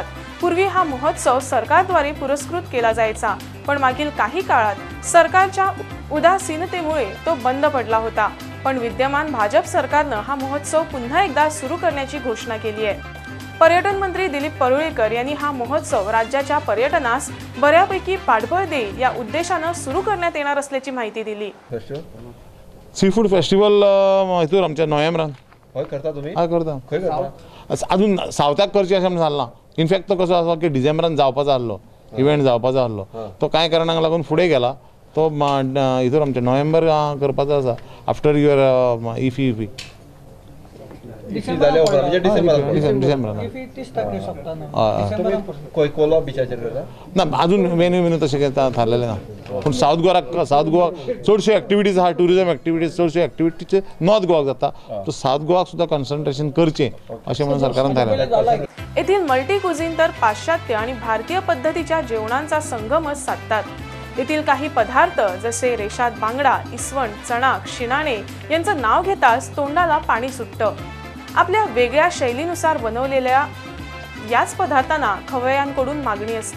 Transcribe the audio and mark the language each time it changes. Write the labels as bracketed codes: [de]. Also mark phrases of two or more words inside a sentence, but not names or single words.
[mr] पूर्वी हा महोत्सव सरकारद्वारे पुरस्कृत केला जायचा, पण मागील काही काळात सरकारच्या उदासीनतेमुळे तो बंद पडला होता। पण विद्यमान भाजप सरकारनं हा महोत्सव पुन्हा एकदा सुरू करण्याची घोषणा केली आहे। पर्यटन मंत्री दिलीप परुळेकर यांनी हा महोत्सव राज्याच्या पर्यटनास बऱ्यापैकी पाठबळ देईल या उद्देशाने सुरू करण्यात येणार असल्याची माहिती दिली। [kok] सी फूड फेस्टिवल हितूर आमच्या नोव्हेंबरान हय करता तुम्ही? हय करता। अजून सावथाक करची अशें म्हणून जालना। इनफॅक्ट तो कसो आसा की डिसेंबरान जावपाचो आसलो, इव्हेंट जावपाचो आसलो, तो कांय कारणांक लागून फुडें गेला। तो हितूर आमच्या नोव्हेंबर करपाचो आसा [en] after your IFFI [kok] ना अजून वेन्यू तशें थारलेलें ना। पूण साऊथ गोवा चडश्यो एक्टिविटीज आहा, [en] tourism activities [kok] चडश्यो एक्टिविटीचे नॉर्थ गोवाक जाता। तो साऊथ गोवाक सुद्धा कॉन्सन्ट्रेशन करचें अशें म्हणून सरकारान थारायलें। [mr] येथील मल्टी कुझिन तर पाश्चात्य आणि भारतीय पद्धतीच्या जेवणांचा संगमच साधतात। येथील काही पदार्थ जसे रेशाद बांगडा, इसवण, चणा, शिनाणे यांचं नाव घेताच तोंडाला पाणी सुटतं। आपल्या वेगळ्या शैलीनुसार बनवलेल्या याच पदार्थांना खवय्यांकडून मागणी असते।